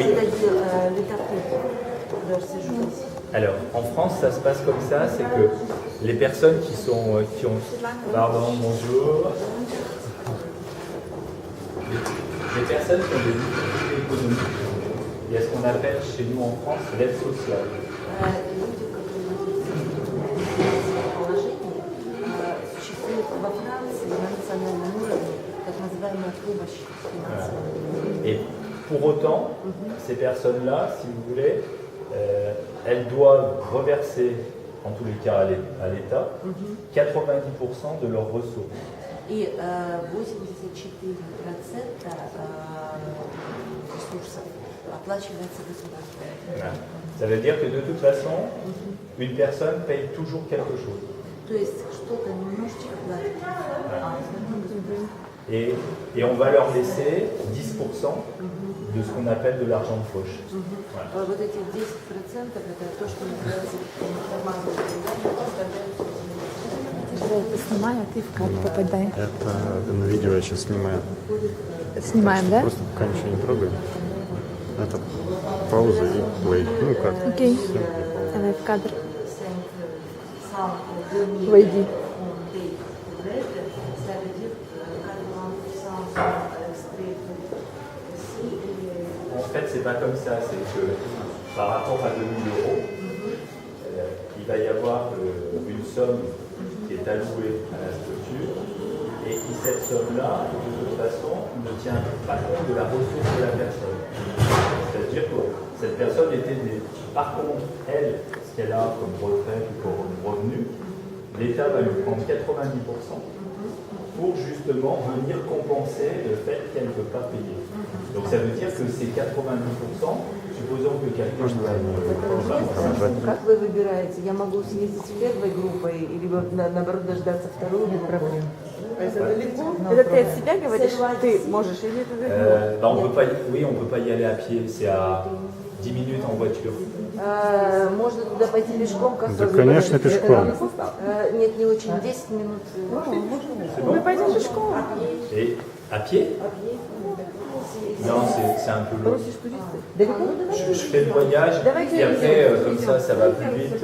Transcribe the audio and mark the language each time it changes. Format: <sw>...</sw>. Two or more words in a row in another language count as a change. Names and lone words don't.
<fr>C'est-à-dire l'étape de leur séjour ici. Alors, en France, ça se passe comme ça, c'est que les personnes qui ont... Pardon, bonjour. Les personnes qui ont des difficultés économiques, il y a ce qu'on appelle chez nous en France l'aide sociale.</fr> <ru>Люди, которые существует во Франции на национальном уровне, так называемая помощь финансовая.</ru> <fr>Et pour autant, ces personnes-là, si vous voulez, elles doivent reverser, en tous les cas à l'État, 90% de leurs ressources.</fr> <ru>И 84% ресурсов оплачивается государством.</ru> <fr>Voilà. Ça veut dire que de toute façon, une personne paye toujours quelque chose.</fr> <ru>То есть что-то немножечко платит.</ru> <fr>Et on va leur laisser 10% de ce qu'on appelle de l'argent de poche. Voilà.</fr> <ru>Вот эти 10% это то, что называется Ты снимай, а ты в кадр попадай. Это на видео я сейчас снимаю. Снимаем, да? Просто пока ничего не трогай. Это пауза и плей. Ну как? Окей. Съемки, пауза. Давай в кадр. Войди.</ru> <fr>En fait, c'est pas comme ça. C'est que par rapport à 2000 euros, il va y avoir une somme qui est allouée à la structure et qui, cette somme-là, de toute façon, ne tient pas compte de la ressource de la personne. C'est-à-dire que cette personne est aidée. Par contre, elle, ce qu'elle a comme retraite ou comme revenu, l'État va lui prendre 90% pour justement venir compenser le fait qu'elle ne peut pas payer. Donc ça veut dire que ces 90%, supposons que quelqu'un</fr> <ru>Как вы выбираете? Я могу съездить с первой группой, либо наоборот дождаться вторую группу? Это ты от себя говоришь? Ты можешь или ты?</ru> <fr>on peut pas, oui, on ne peut pas y aller à pied, c'est à 10 minutes en voiture.</fr> <ru>Можно туда пойти пешком, как Да, вы конечно, выбираете? пешком. Нет, не очень, 10 минут. Мы пойдем пешком.</ru> <fr>Et à pied Non, c'est un peu long. Je fais le voyage et après, comme ça va plus vite.</fr>